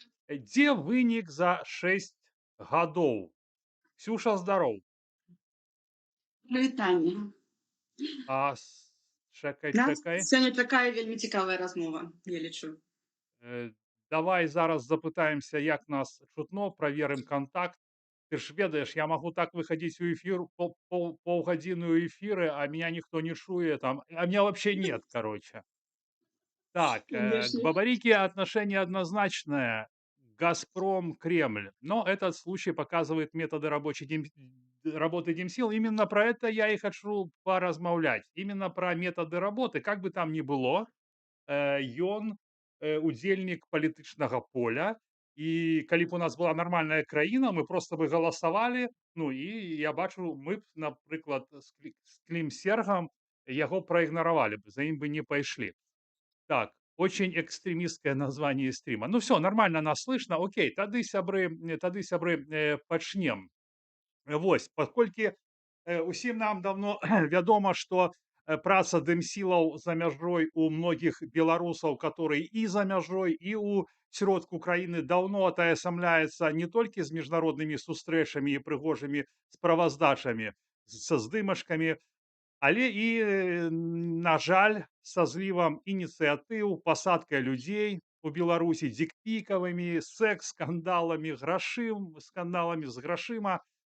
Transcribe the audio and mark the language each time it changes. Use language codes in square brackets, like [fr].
[be] Дзе вынік за 6 гадоў? Ксюша, здароў. Прывітанне. А чакай, У нас чакай. сёння такая вельмі цікавая размова, я лічу. Давай зараз запытаемся, як нас чутно, праверым контакт. Ты ж ведаеш, [ru] я могу так выходить у эфир, полгодины у эфиры, а меня никто не чуе там, а меня вообще нет, короче. Так, к Конечно. Бабарике отношение однозначное. Газпром, Кремль. Но этот случай показывает методы работы Димсил. Именно про это я и хочу поразмаўлять. Именно про методы работы. Как бы там ни было, [be] ён удзельнік палітычнага поля. І калі б у нас была нармальная краіна, мы просто бы галасавалі. Ну і я бачу, мы б, напрыклад, з Клім Сергам яго праігнаравалі бы, за ім бы не пайшлі. [ru] Так, очень экстремистское название стрима. Ну все, нормально нас слышно. [be] Окей, тады сябры пачнем. Вось, паколькі усім нам давно вядома, што праца дэмсілаў за мяжой у многіх беларусаў, которые і за мяжой, і ў сродку краіны даўно атаясамляецца не толькі з міжнароднымі сустрэчамі і прыгожымі справаздачамі, са здымачкамі, але і, на жаль, са злівам ініцыятыў, пасадкай людзей у Беларусі, дзікпікавымі, секс-скандаламі, скандаламі з грашыма.